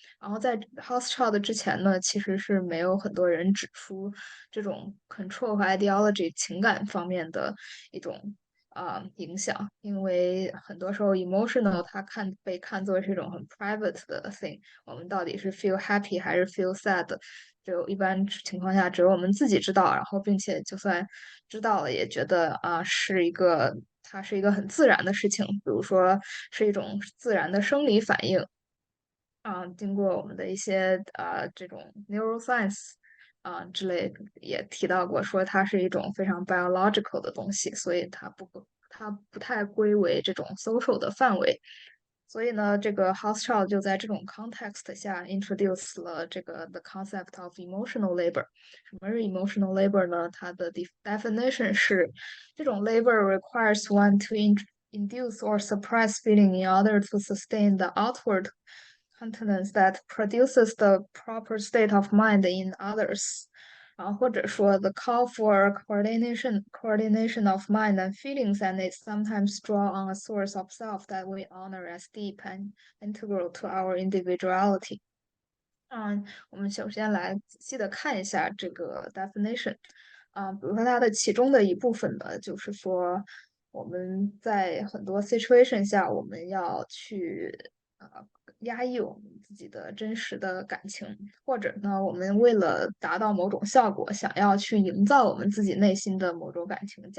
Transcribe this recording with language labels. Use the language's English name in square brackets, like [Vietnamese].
[Chinese] 然后在 Housechilds 之前呢，其实是没有很多人指出这种 control 和 ideology 情感方面的一种影响，因为很多时候 emotional 它被看作是一种很 private 的 thing，我们到底是 [English] feel happy [Chinese] 还是 [English] feel sad， [Chinese] 一般情况下只有我们自己知道，然后并且就算知道了，也觉得它是一个很自然的事情，比如说是一种自然的生理反应。经过我们的一些这种 neuroscience 之类也提到过，说它是一种非常 biological 的东西，所以它不太归为这种 social 的范围。所以呢，这个 Housechilds 就在这种 context 下 introduce 了这个 [English] the concept of emotional labor。 [Chinese] 什么是 emotional labor 呢？它的 [English] definition [Chinese] 是这种 [English] labor requires one to induce or suppress feeling in order to sustain the outward countenance that produces the proper state of mind in others。 [Chinese] 或者说 [English] the call for coordination of mind and feelings, and it sometimes draw on a source of self that we honor as deep and integral to our individuality。 [Chinese] 我们首先来仔细的看一下这个 definition。比如说它的其中的一部分呢，就是说我们在很多 situation 下，我们要去压抑我们自己的真实的感情，或者呢，我们为了达到某种效果，想要去营造我们自己内心的某种感情。